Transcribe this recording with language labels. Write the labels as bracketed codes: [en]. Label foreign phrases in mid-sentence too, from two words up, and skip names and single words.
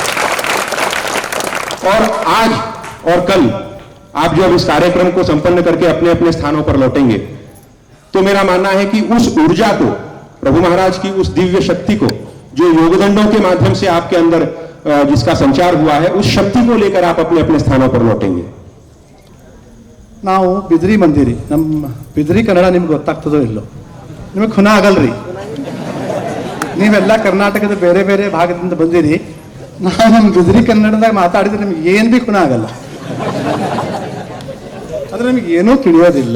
[hi] और आज और कल आप जो अब इस कार्यक्रम को संपन्न करके अपने अपने स्थानों पर लौटेंगे, तो मेरा मानना है कि उस ऊर्जा को, प्रभु महाराज की उस दिव्य शक्ति को, जो योगदंडों के माध्यम से आपके अंदर जिसका संचार हुआ है, उस शक्ति को लेकर आप अपने अपने स्थानों पर लौटेंगे। [kn] ನಾವು ಬಿದ್ರಿ ಬಂದಿರಿ, ನಮ್ಮ ಬಿದ್ರಿ ಕನ್ನಡ ನಿಮ್ಗೆ ಗೊತ್ತಾಗ್ತದೋ ಇಲ್ಲೋ, ನಿಮಗೆ ಖುನ ಆಗಲ್ರಿ. ನೀವೆಲ್ಲ ಕರ್ನಾಟಕದ ಬೇರೆ ಬೇರೆ ಭಾಗದಿಂದ ಬಂದಿರಿ, ನಾವು ನಮ್ಮ ಬಿದ್ರಿ ಕನ್ನಡದಾಗ ಮಾತಾಡಿದ್ರೆ ನಿಮ್ಗೆ ಏನು ಭೀ ಖುನ ಆಗಲ್ಲ, ಅಂದ್ರೆ ನಿಮಗೆ ಏನೂ ತಿಳಿಯೋದಿಲ್ಲ.